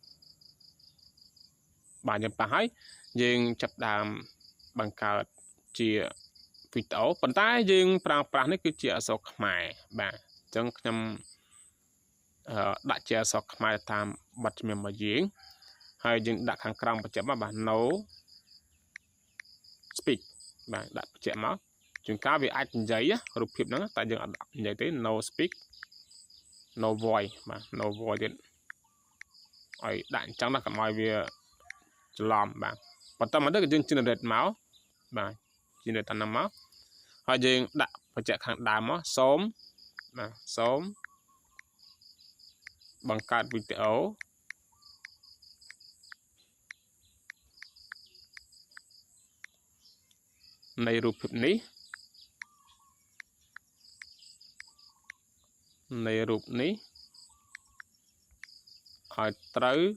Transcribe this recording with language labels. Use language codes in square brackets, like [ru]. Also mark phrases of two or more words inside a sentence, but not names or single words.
[km] បាទយើងប៉ះហើយយើងចាប់ដើមបង្កើតជាវីដេអូប៉ុន្តែយើងប្រើប្រាស់នេះគឺជាអក្សរខ្មែរបាទអញ្ចឹងខ្ញុំ ដាក់ជាអក្សរខ្មែរតាមបទចម្រៀងរបស់យើងហើយយើងដាក់ខាងក្រោមបញ្ជាក់មកបាទ [en] no speak [km] បាទដាក់បញ្ជាក់មកជួនកាលវាអាចនិយាយរូបភាពហ្នឹងតែយើងអត់និយាយទេ [en] no speak no voice [km] បាទ [en] no voice [km] ទៀតឲ្យដាក់អញ្ចឹងណាកុំឲ្យវាច្រឡំបាទបន្តមកទៅយើង generate មកបាទ generate តាមមកហើយយើងដាក់បញ្ជាក់ខាងដើមមកសូមបាទសូម បង្កើតវីដេអូនៃរូបភាពនេះនៃរូបនេះឲ្យត្រូវ